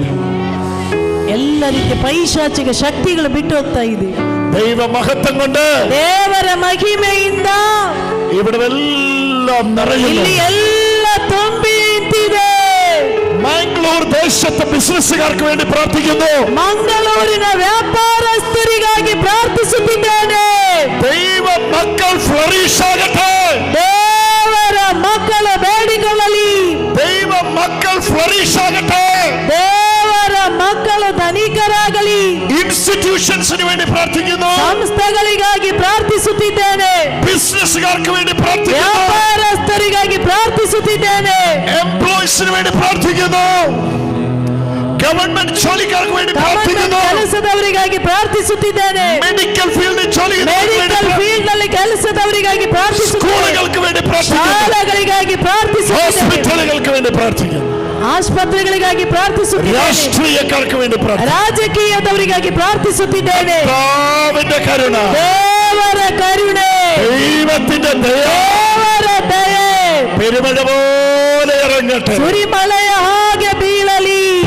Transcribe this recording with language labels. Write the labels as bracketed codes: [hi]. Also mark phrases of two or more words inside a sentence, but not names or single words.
[kn] ಎಲ್ಲ ರೀತಿಯ ಪೈಶಾಚಿಕ ಶಕ್ತಿಗಳು ಬಿಟ್ಟು ಹೋಗ್ತಾ ಇದೆ. [ml] ദൈവ മഹത്വം കൊണ്ട്, [kn] ದೇವರ ಮಹಿಮೆಯಿಂದ [ml] ഇവിടെല്ലാം നിറയുന്നു. [kn] ಇಲ್ಲಿ ಎಲ್ಲ ತುಂಬಿ ನಿಂತಿದೆ. [ml] ಮಂಗಳೂರು ದೇಶದ ಬಿಸಿನೆಸ್സുകാർക്ക് വേണ്ടി പ്രാർത്ഥിക്കുന്നു. [kn] ಮಂಗಳೂರಿನ ವ್ಯಾಪಾರಸ್ಥರಿಗಾಗಿ ಪ್ರಾರ್ಥಿಸುತ್ತಿದ್ದೇನೆ. [ml] ദൈവ മക്കൾ ഫ്ലറിഷ് ആകട്ടെ. [kn] ದೇವರ ಮಕ್ಕಳ ಬೇಡಿಕೊಳ್ಳಲಿ. [ml] ദൈവ മക്കൾ ഫ്ലറിഷ് ആകട്ടെ. [kn] ದೇವರ ಮಕ್ಕಳು ಧನಿಕರಾಗಲಿ. [ml] ഇൻസ്റ്റിറ്റ്യൂഷൻസിന് വേണ്ടി പ്രാർത്ഥിക്കുന്നു. [kn] ಸಂಸ್ಥೆಗಳಿಗಾಗಿ ಪ್ರಾರ್ಥಿಸುತ್ತಿದ್ದೇನೆ. [ml] ബിസിനസ്സുകാർക്ക് വേണ്ടി പ്രാർത്ഥിക്കുന്നു. ವ್ಯಾಪಾರಸ್ಥರಿಗಾಗಿ ಪ್ರಾರ್ಥಿಸುತ್ತಿದ್ದೇನೆ. എംപ്ലോയീസിന് വേണ്ടി പ്രാർത്ഥിക്കുന്നു. ഗവൺമെന്റ് ജോലിക്കാർക്ക് വേണ്ടി പ്രാർത്ഥിക്കുന്നു. [kn] ಕೆಲಸದವರಿಗಾಗಿ ಪ್ರಾರ್ಥಿಸುತ್ತಿದ್ದೇನೆ. [ml] മെഡിക്കൽ ഫീൽഡിൽ [en] medical field [kn] ನಲ್ಲಿ ಕೆಲಸದವರಿಗಾಗಿ ಪ್ರಾರ್ಥಿಸುತ್ತೇನೆ. [ml] സ്കൂളുകൾക്ക് വേണ്ടി പ്രാർത്ഥിക്കുന്നു. [kn] ಶಾಲೆಗಳಿಗಾಗಿ ಪ್ರಾರ್ಥಿಸುತ್ತೇನೆ. [ml] ഹോസ്പിറ്റലുകൾക്ക് വേണ്ടി പ്രാർത്ഥിക്കുന്നു. [kn] ಆಸ್ಪತ್ರೆಗಳಿಗಾಗಿ ಪ್ರಾರ್ಥಿಸುತ್ತಿದ್ದೇನೆ. [ml] രാഷ്ട്രീയക്കാർക്ക് വേണ്ടി പ്രാർത്ഥിക്കുന്നു. [kn] ರಾಜಕೀಯದವರಿಗಾಗಿ ಪ್ರಾರ್ಥಿಸುತ್ತಿದ್ದೇನೆ. [ml] കർത്താവിന്റെ കരുണ, [kn] ದೇವರ ಕರುಣೆ, [ml] ദൈവത്തിന്റെ ദയ, [kn] ದೇವರ ದಯೆ [ml] പെരുമഴ പോലെ ഇറങ്ങട്ടെ. [kn] ಸುರಿಮಳೆಯ ಹಾಗೆ ಬೀಳಲಿ.